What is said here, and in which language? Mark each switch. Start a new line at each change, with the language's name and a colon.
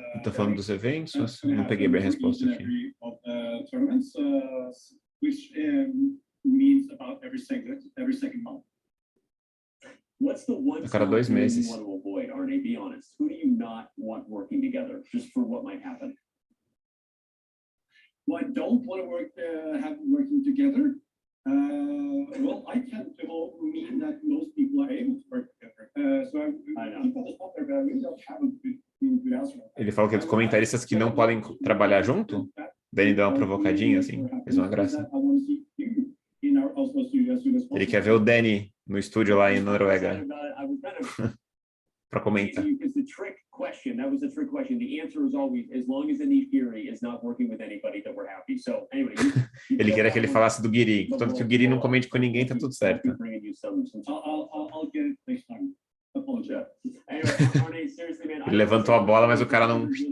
Portuguese: Tô falando dos eventos, não peguei bem a resposta aqui.
English: Tournaments, which means about every second month. What's the one
Portuguese: A cada 2 meses.
English: you want to avoid, Arne? Be honest. Who do you not want working together, just for what might happen? Well, I don't want to have working together. Well, I tend to mean that most people are able to work together. So I keep on the spot there, but I really don't have a good answer.
Portuguese: Ele falou que os comentaristas que não podem trabalhar junto, daí ele deu uma provocadinha, assim, fez uma graça. Ele quer ver o Danny no estúdio lá em Noruega para comentar.
English: Because the trick question, that was the trick question. The answer is always, as long as the Fury is not working with anybody, that we're happy. So anyway,
Portuguese: ele queria que ele falasse do Guiri. Tanto que o Guiri não comente com ninguém, tá tudo certo.
English: I'll get it next time. Apologize.
Portuguese: Ele levantou a bola, mas o cara não...